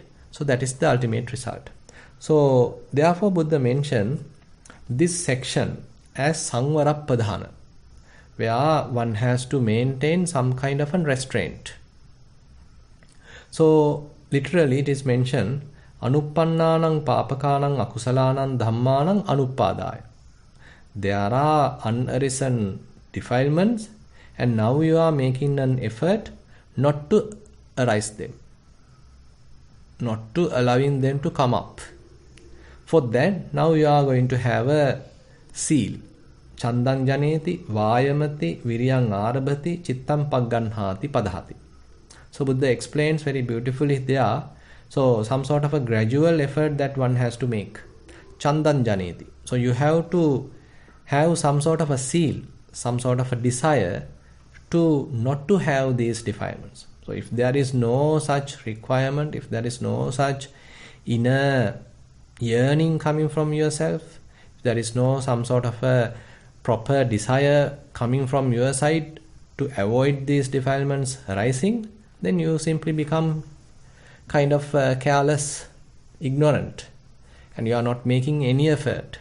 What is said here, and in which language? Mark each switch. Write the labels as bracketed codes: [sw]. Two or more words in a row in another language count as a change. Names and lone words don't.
[en] So that is the ultimate result. So therefore Buddha mentioned this section as Sangvarapadhana, where one has to maintain some kind of a restraint. So literally it is mentioned [pi] Anuppannānaṁ pāpakānaṁ akusalaṇaṁ dhammānaṁ anuppadāya. [en] There are unarisen defilements, and now you are making an effort not to arise them, not to allowing them to come up. For that, now you are going to have a seal. [pi] Chandan janeti, vayamati, viryang arabhati, chittam pagganhati, padhati. [en] So Buddha explains very beautifully there. So some sort of a gradual effort that one has to make. [pi] Chandan janeti. [en] So you have to have some sort of a seal, some sort of a desire to not to have these defilements. So if there is no such requirement, if there is no such inner yearning coming from yourself, if there is no some sort of a proper desire coming from your side to avoid these defilements arising, then you simply become kind of careless, ignorant, and you are not making any effort.